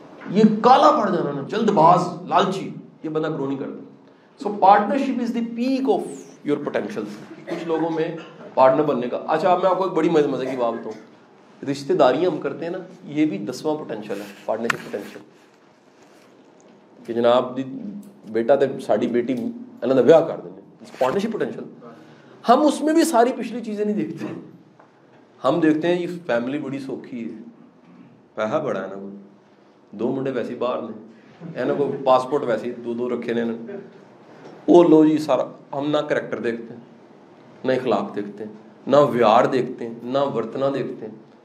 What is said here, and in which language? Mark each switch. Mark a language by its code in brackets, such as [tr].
[ur] یہ کالا پڑ جانا نا, جلد باز, لالچی, یہ بندہ گرو نہیں کرتا. [en] So partnership is the peak of your potential. [ur] کچھ لوگوں میں پارٹنر بننے کا. اچھا میں آپ کو ایک بڑی مزے کی بات بتاؤں, رشتے داریاں ہم کرتے ہیں نا, یہ بھی 10واں پوٹینشیل ہے, پارٹنرشپ پوٹینشیل. کہ جناب [pa] دی بیٹا تے ساڑی بیٹی [ur] انہوں نے بیاہ کر دیں, پارٹنرشپ پوٹینشیل. ہم اس میں بھی ساری پچھلی چیزیں نہیں دیکھتے. ہم دیکھتے ہیں یہ فیملی بڑی سوکھی ہے, پیسہ بڑا ہے نا, کوئی 2 منڈے ویسے باہر نے, ہے نا, کوئی پاسپورٹ ویسے 2 رکھے نے, وہ لو جی سارا. ہم نہ کریکٹر دیکھتے ہیں, نہ اخلاق دیکھتے ہیں, نہ ویار دیکھتے ہیں, نہ ورتنا دیکھتے ہیں.